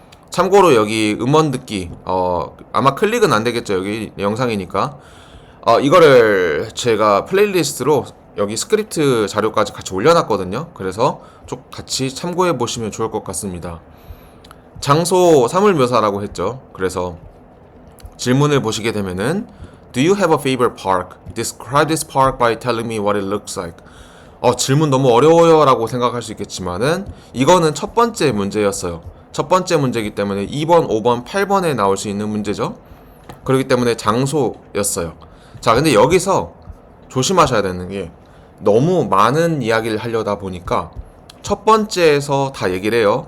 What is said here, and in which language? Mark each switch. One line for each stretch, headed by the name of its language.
Korean: 참고로 여기 음원 듣기 아마 클릭은 안 되겠죠. 여기 영상이니까 이거를 제가 플레이리스트로 여기 스크립트 자료까지 같이 올려놨거든요. 그래서 좀 같이 참고해 보시면 좋을 것 같습니다. 장소 사물 묘사라고 했죠. 그래서 질문을 보시게 되면은
English: Do you have a favorite park? Describe this park by telling me what it looks like.
Korean: 질문 너무 어려워요 라고 생각할 수 있겠지만은 이거는 첫 번째 문제였어요. 첫 번째 문제이기 때문에 2번, 5번, 8번에 나올 수 있는 문제죠. 그렇기 때문에 장소였어요. 자, 근데 여기서 조심하셔야 되는 게 너무 많은 이야기를 하려다 보니까 첫 번째에서 다 얘기를 해요.